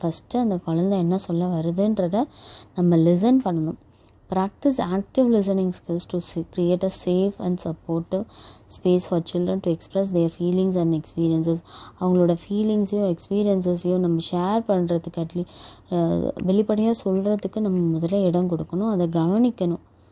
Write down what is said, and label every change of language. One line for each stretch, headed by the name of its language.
Tamil: First அந்த குழந்தை என்ன சொல்ல வருதுன்றதை நம்ம லிசன் பண்ணணும்.
English: Practice active listening skills to create a safe and supportive space for children to express their feelings and experiences.
Tamil: அவங்களோட ஃபீலிங்ஸையும் எக்ஸ்பீரியன்ஸஸையும் நம்ம ஷேர் பண்ணுறதுக்கு வெளிப்படையாக சொல்கிறதுக்கு நம்ம முதல்ல இடம் கொடுக்கணும், அதை கவனிக்கணும்.